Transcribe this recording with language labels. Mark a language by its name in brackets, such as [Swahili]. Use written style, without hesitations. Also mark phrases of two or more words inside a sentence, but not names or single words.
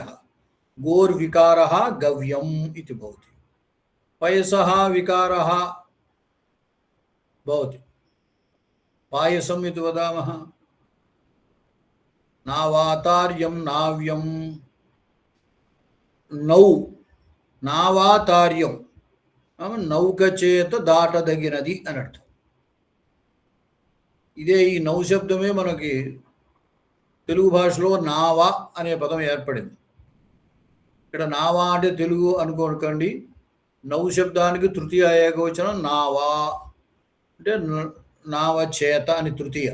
[Sanskrit] गोर्विकारः गव्यम् इति भवति। पयसः विकारः भवति, पायसम् इति वदामः। नावातार्यं नाव्यं नौ నావాతార్యం [Telugu] నౌక చేత దాటదగినది అని అర్థం. ఇదే ఈ నౌ శబ్దమే మనకి తెలుగు భాషలో నావా అనే పదం ఏర్పడింది. ఇక్కడ నావా అంటే తెలుగు అనుకోకండి, నౌ శబ్దానికి తృతీయ ఏకవచనం నావా అంటే నావ చేత అని తృతీయ.